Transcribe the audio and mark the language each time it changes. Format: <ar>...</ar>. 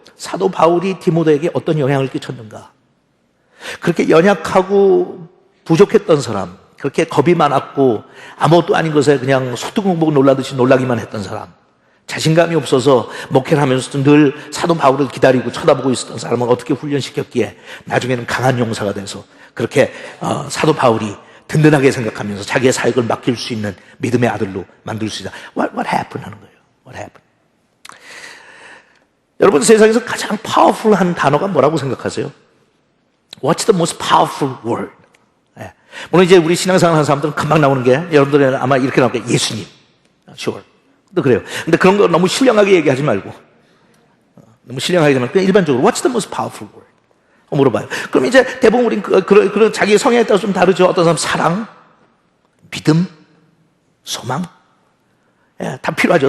<ko>사도 바울이 디모데에게 어떤 영향을 끼쳤는가. 그렇게 연약하고 부족했던 사람, 그렇게 겁이 많았고 아무것도 아닌 것에 그냥 소뚜껑 보고 놀라듯이 놀라기만 했던 사람, 자신감이 없어서 목회를 하면서도 늘 사도 바울을 기다리고 쳐다보고 있었던 사람을 어떻게 훈련시켰기에 나중에는 강한 용사가 돼서 그렇게 사도 바울이 든든하게 생각하면서 자기의 사역을 맡길 수 있는 믿음의 아들로 만들 수 있다.</ko> <en>What happened</en> <ko>하는 거예요.</ko> <en>What happened?</en> <ko>여러분 세상에서 가장 파워풀한 단어가 뭐라고 생각하세요?</ko> <en>What's the most powerful word?</en> <ko>물론 이제 우리 신앙생활 하는 사람들은 금방 나오는 게 여러분들은 아마 이렇게 나올 거예요. 예수님.</ko> <en>Sure.</en> <ko>또 그래요. 근데 그런 거 너무 신령하게 얘기하지 말고 너무 신령하게 하지 말고 그냥 일반적으로</ko> <en>What's the most powerful word?</en> <ko>물어봐요. 그럼 이제 대부분 우린 그런 자기의 성향에 따라서 좀 다르죠. 어떤 사람 사랑, 믿음, 소망, 다 필요하죠.</ko>